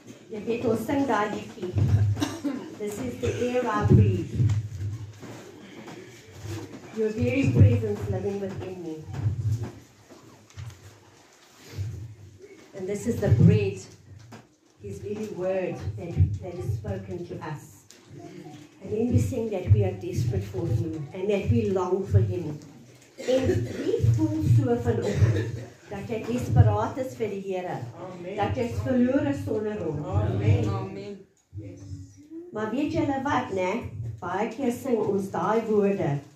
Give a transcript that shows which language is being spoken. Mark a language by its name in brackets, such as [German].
[Afrikaans] Jy weet ons sing daai liedjie. [English] This is the air I breathe. Your very presence living within me. And this is the bread, his very word that is spoken to us. And then we sing that we are desperate for him and that we long for him. [Afrikaans] En wie voel so vanoggend dat jy desperaat is vir die Here? Dat jy is verlore sonder hom. Amen. Amen. Yes. Maar weet julle wat, né? Baie keer sing ons daai woorde.